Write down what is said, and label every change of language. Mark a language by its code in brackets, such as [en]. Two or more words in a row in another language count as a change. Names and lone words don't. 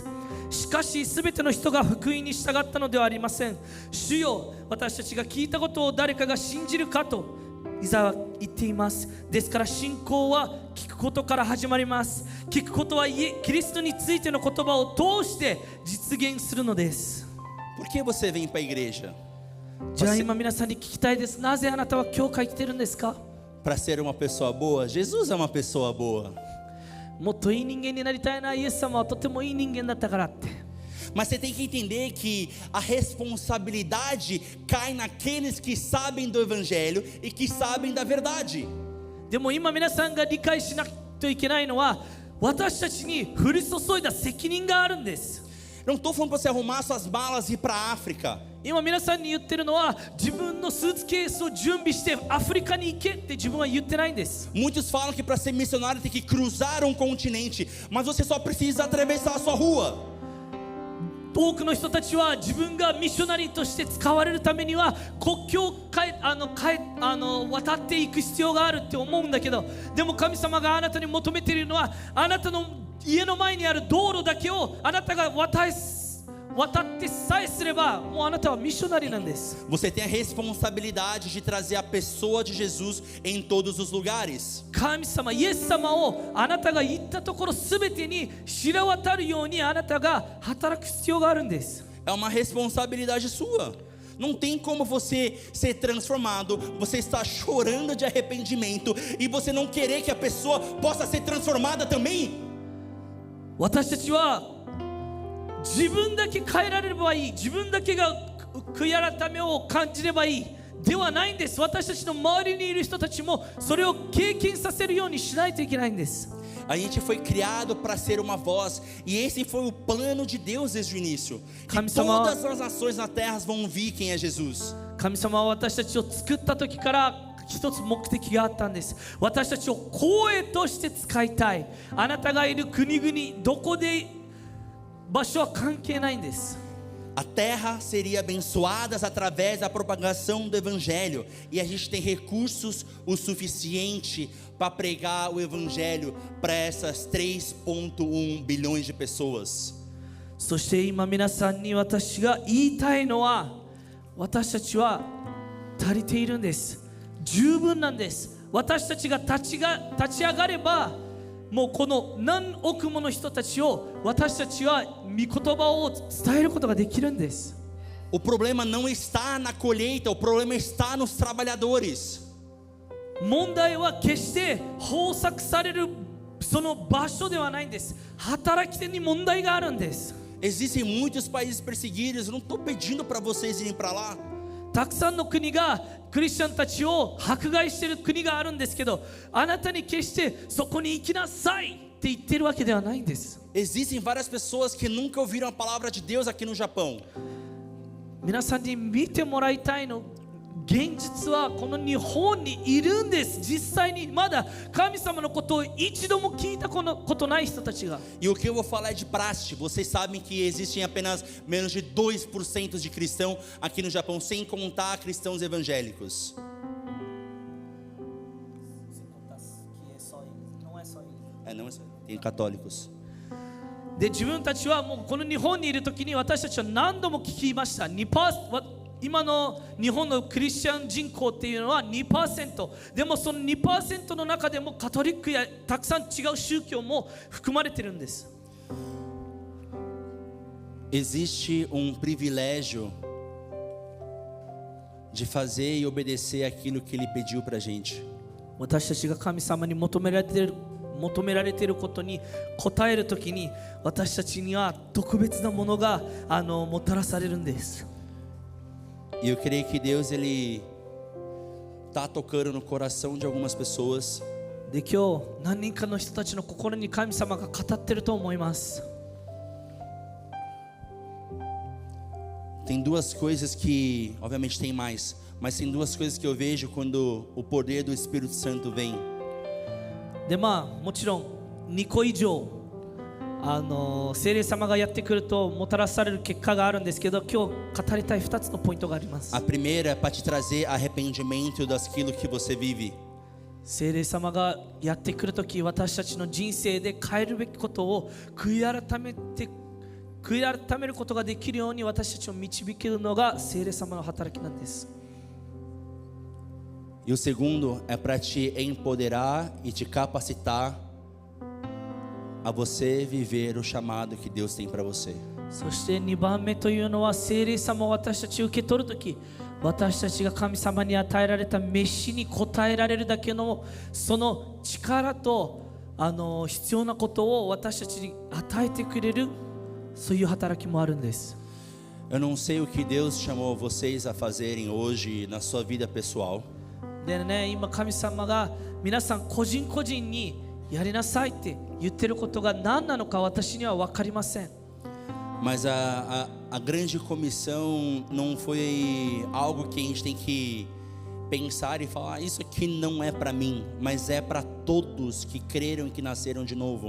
[ja] しかしすべての人が福音に従ったのではありません。主よ、私たちが聞いたことを誰かが信じるかとイザヤは言っています。ですから信仰は聞くことから始まります。聞くことはキリストについての言葉を通して実現するのです。 [pt] Por que você vem para a igreja? [ja] じゃあ今皆さんに聞きたいです。なぜあなたは教会来てるんですか。 [pt] Para ser uma pessoa boa? Jesus é uma pessoa boa. [ja] もっといい人間になりたいな、イエス様はとてもいい人間だったからって。 [pt] Mas você tem que entender que a responsabilidade cai naqueles que sabem do evangelho e que sabem da verdade. [ja] でも今皆さんが理解しなきゃいけないのは、私たちに降り注いだ責任があるんです。 [pt] Eu não estou falando para você arrumar suas malas e ir para a África. [ja] 今皆さんに言ってるのは、自分のスーツケースを準備してアフリカに行けって自分は言ってないんです。 [pt] Muitos falam que para ser missionário tem que cruzar um continente, mas você só precisa atravessar a sua rua. [ja] 多くの人たちは自分がミッショナリーとして使われるためには国境を渡っていく必要があるって思うんだけど、でも神様があなたに求めているのは、あなたの家の前にある道路だけをあなたが渡ってさえすれば、もうあなたはミッショナリーなんです。 [pt] Você tem a responsabilidade de trazer a pessoa de Jesus em todos os lugares. [ja] 神様、イエス様をあなたが行ったところすべてに知れ渡るようにあなたが働く必要があるんです。 [pt] É uma responsabilidade sua. Não tem como você ser transformado, você está chorando de arrependimento e você não querer que a pessoa possa ser transformada também. [ja] 私たちは自分だけ変えられればいい、自分だけが悔い改めを感じればいいではないんです。私たちの周りにいる人たちもそれを経験させるようにしないといけないんです。 [pt] A gente foi criado para ser uma voz, e esse foi o plano de Deus desde o início. Que todas as nações na terra vão ouvir quem é Jesus. [ja] 神様は私たちを作った時から一つ目的があったんです。私たちを声として使いたい。あなたがいる国々どこで場所は関係ないんです。 [pt] A terra seria abençoada através da propagação do evangelho, e a gente tem recursos o suficiente para pregar o evangelho para essas 3,1 bilhões de pessoas. [ja] そして今皆さんに私が言いたいのは、私たちは足りているんです。十分なんです。私たちが立ち上がれば、もうこの何億もの人たちを私たちは御言葉を伝えることができるんです。 [pt] O problema não está na colheita, o problema está nos trabalhadores. [ja] 問題は決して豊作されるその場所ではないんです。働き手に問題があるんです。 [pt] Existem muitos países perseguidos. Eu não estou pedindo para vocês irem para lá. [ja] たくさんの国がクリスチャンたちを迫害している国があるんですけど、あなたに決してそこに行きなさいって言ってるわけではないんです。 [pt] Existem várias pessoas que nunca ouviram a palavra de Deus aqui no Japão. [ja] 皆さんに見てもらいたいの、現実はこの日本にいるんです。実際にまだ神様のことを一度も聞いたことない人たちが。 [pt] E o que eu vou falar é de praxe. Vocês sabem que existem apenas menos de 2% de cristão aqui no Japão, sem contar cristãos evangélicos. Não é só. Tem católicos. [ja] で、自分たちはもうこの日本にいる時に私たちは何度も聞きました。今の日本のクリスチャン人口っていうのは 2%。でもその 2% の中でもカトリックやたくさん違う宗教も含まれてるんです。 [pt] Existe privilégio de fazer e obedecer aquilo que Ele pediu para a gente. [ja] 私たちが神様に求められていることに応えるときに、私たちには特別なものがもたらされるんです。 [pt] E eu creio que Deus ele está tocando no coração de algumas pessoas. [ja] で、今日何人かの人たちの心に神様が語っていると思います。 [pt] Tem duas coisas que, obviamente tem mais, mas tem duas coisas que eu vejo quando o poder do Espírito Santo vem. [ja] で、もちろん2個以上聖霊様がやってくるともたらされる結果があるんですけど、今日語りたい2つのポイントがあります。 [pt] A primeira é para te trazer arrependimento daquilo que você vive. [ja] 聖霊様がやってくるとき、私たちの人生で変えるべきことを悔い改めることができるように私たちを導けるのが聖霊様の働きなんです。 [pt] E o segundo é para te empoderar e te capacitar a você viver o chamado que Deus tem para você. [ja] そして2番目というのは、聖霊様を私たち受け取るとき、私たちが神様に与えられた飯に応えられるだけのその力と必要なことを私たちに与えてくれる、そういう働きもあるんです。 [pt] Eu não sei o que Deus chamou vocês a fazerem hoje na sua vida pessoal. [ja] でね、今神様が皆さん個人個人にやりなさいって言ってることが何なのか私には分かりません。 [pt] Mas a grande comissão não foi algo que a gente tem que pensar e falar, isso aqui não é para mim, mas é para todos que creram e que nasceram de novo.